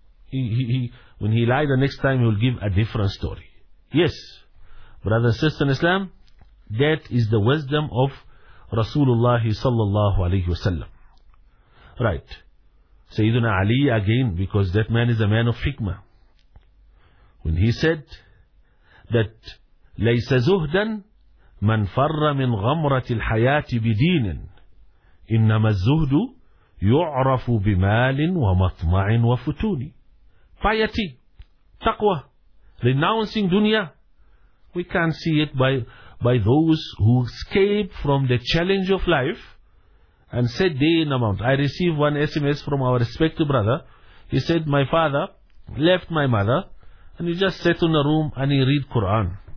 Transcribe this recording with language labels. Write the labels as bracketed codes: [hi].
[en] When he lies, the next time he will give a different story. Yes, brother and sister in Islam, that is the wisdom of Rasulullah sallallahu alayhi wasallam. Right. Sayyidina Ali again, because that man is a man of hikmah. When he said that [ar] لَيْسَ زُهْدًا مَنْ فَرَّ مِنْ غَمْرَةِ الْحَيَاةِ بِدِينٍ إِنَّمَا الزُّهْدُ يُعْرَفُ بِمَالٍ وَمَطْمَعٍ وَفُتُونِ. [en] Piety, taqwa, renouncing dunya. We can't see it by those who escape from the challenge of life and said day and amount. I received one SMS from our respected brother. He said, my father left my mother and he just sat in a room and he read Quran.